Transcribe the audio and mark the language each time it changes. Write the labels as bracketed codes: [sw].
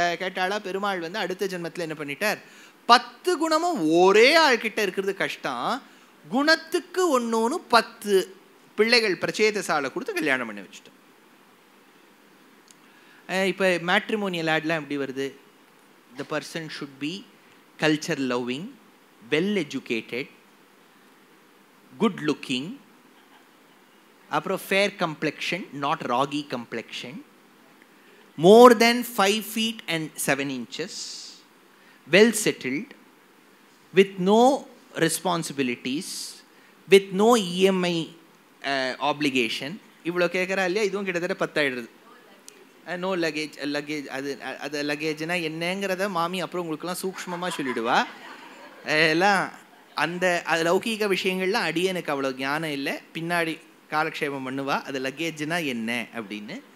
[ta] கேட்டாளா, பெருமாள் வந்து அடுத்த ஜென்மத்தில் என்ன பண்ணிட்டார், 10 குணமும் ஒரே ஆள்கிட்ட இருக்கிறது கஷ்டம், குணத்துக்கு ஒன்று 10 பிள்ளைகள் பிரச்சேதசாலை கொடுத்து கல்யாணம் பண்ணி வச்சுட்டோம். இப்போ மேட்ரிமோனியல் ஆட்லாம் எப்படி வருது? [en] The person should be culture loving, well educated, good looking, [ta] அப்புறம் [en] fair complexion, not roggy complexion, more than 5 feet and 7 inches, well settled, with no responsibilities, with no EMI obligation. [ta] இவ்வளோ கேட்குறா இல்லையா? இதுவும் கிட்டத்தட்ட 10 ஆயிடுது. [en] no luggage [ta] அது லக்கேஜ்னா என்னங்கிறத மாமி அப்புறம் உங்களுக்குலாம் சூக்ஷ்மமாக சொல்லிவிடுவா. எல்லாம் அந்த அது லௌகீக விஷயங்கள்லாம் அடியனுக்கு அவ்வளோ ஞானம் இல்லை, பின்னாடி காலக்ஷேபம் பண்ணுவா அது லக்கேஜ்னா என்ன அப்படின்னு.